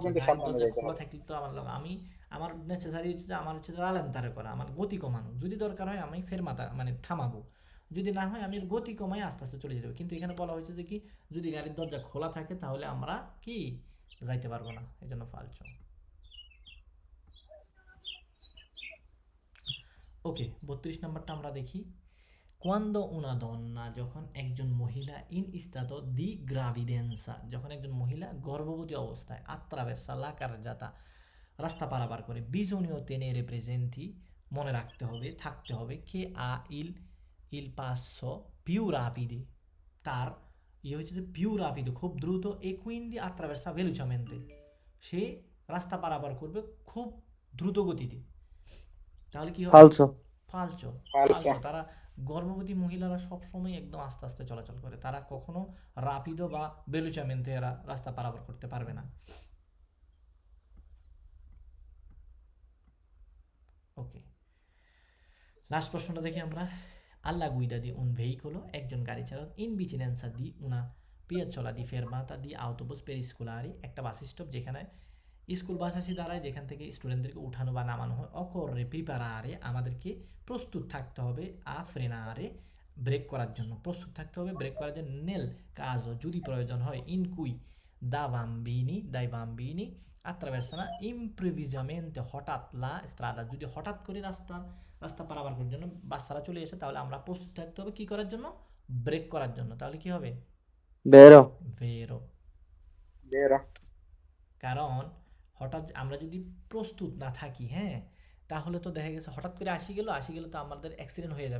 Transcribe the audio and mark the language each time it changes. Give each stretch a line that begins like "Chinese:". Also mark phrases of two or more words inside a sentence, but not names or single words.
Bangla: গাড়ির দরজা খোলা থাকলে তো আমার নেসেসারি হচ্ছে যে আমার হচ্ছে রালেন্তারে করা, আমার গতি কমানো, যদি দরকার হয় আমি ফেরমাতা মানে থামাবো, যদি না হয় আমি গতি কমাই আস্তে আস্তে চলে যেতে হবে। কিন্তু এখানে বলা হয়েছে যে কি যদি গাড়ির দরজা খোলা থাকে তাহলে আমরা কি যাইতে পারবো না, এই জন্য ফালতু। ওকে, 32 নম্বরটা আমরা দেখি
Italian: Quando una donna,
Bangla: যখন একজন মহিলা
Italian: in stato di gravidanza,
Bangla: যখন একজন মহিলা গর্ভবতী অবস্থায়
Italian: attraversa la carreggiata,
Bangla: রাস্তা পারাপার করে,
Italian: bisogna tenere presenti,
Bangla: মনে রাখতে হবে থাকতে হবে
Italian: che ha il passo più rapido,
Bangla: তার হচ্ছে যে
Italian: più rapido
Bangla: খুব দ্রুত,
Italian: e quindi attraversa velocemente,
Bangla: সে রাস্তা পারাপার করবে খুব দ্রুত গতিতে। তাহলে কি হবে? ফালসো ফালতু। তারা গর্ভবতী মহিলারা সবসময় একদম আস্তে আস্তে চলাচল করে, তারা কখনো রাপিদো বা বেলুচামেন্তে এরা রাস্তা পারাপার করতে পারবে না। ওকে, লাস্ট প্রশ্নটা দেখি আমরা
Italian: alla guida di un veicolo,
Bangla: একজন গাড়ি চালক
Italian: ইন vicinanza di una piazzola di fermata di autobus per scolari,
Bangla: একটা বাস স্টপ যেখানে স্কুল বাস আসি দাঁড়ায়, যেখান থেকে স্টুডেন্টদেরকে উঠানো বা নামানো হয়,
Italian: occorre preparare,
Bangla: আমাদেরকে প্রস্তুত থাকতে হবে,
Italian: a frenare,
Bangla: ব্রেক করার জন্য প্রস্তুত থাকতে হবে, ব্রেক করার জন্য,
Italian: nel caso,
Bangla: যদি প্রয়োজন হয়,
Italian: in cui dai bambini attraversano improvvisamente হঠাৎ la strada,
Bangla: যদি হঠাৎ করে রাস্তা পারাপার করার জন্য বাচ্চারা চলে এসে, তাহলে আমরা প্রস্তুত থাকতে হবে কি করার জন্য? ব্রেক করার জন্য। তাহলে কি হবে? বেরো কারণ হঠাৎ আমরা যদি প্রস্তুত না থাকি, হ্যাঁ, তাহলে তো দেখা গেছে হঠাৎ করে আসি গেল তো আমাদের অ্যাক্সিডেন্ট হয়ে যাবে।